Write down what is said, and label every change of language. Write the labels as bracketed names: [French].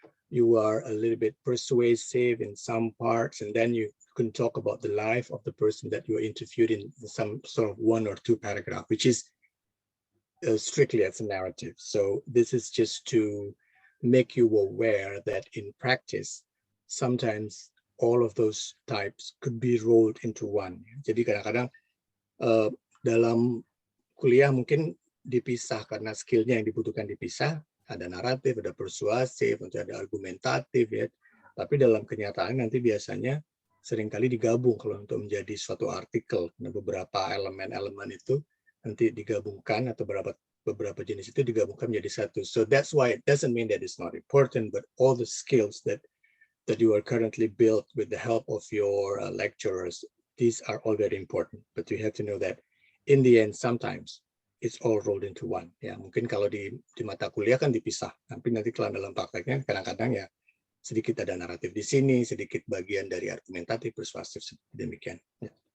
[English] You are a little bit persuasive in some parts, and then you can talk about the life of the person that you interviewed in some sort of 1 or 2 paragraph, which is strictly as a narrative. So this is just to make you aware that in practice, sometimes all of those types could be rolled into one. [Indonesian] Jadi kadang-kadang dalam kuliah mungkin dipisah karena skillnya yang dibutuhkan dipisah, ada naratif, ada persuasif, ada argumentatif ya. Tapi dalam kenyataan nanti biasanya seringkali digabung kalau untuk menjadi suatu artikel. Nah, beberapa elemen-elemen itu nanti digabungkan atau beberapa jenis itu digabungkan menjadi satu. [English] So that's why it doesn't mean that it's not important, but all the skills that you are currently built with the help of your lecturers, these are all very important. But you have to know that in the end, sometimes it's all rolled into one. [Indonesian] Ya, mungkin kalau di mata kuliah kan dipisah, tapi nanti kalau dalam prakteknya kadang-kadang ya sedikit ada naratif di sini, sedikit bagian dari argumentatif, persuasif, seperti demikian. Ya.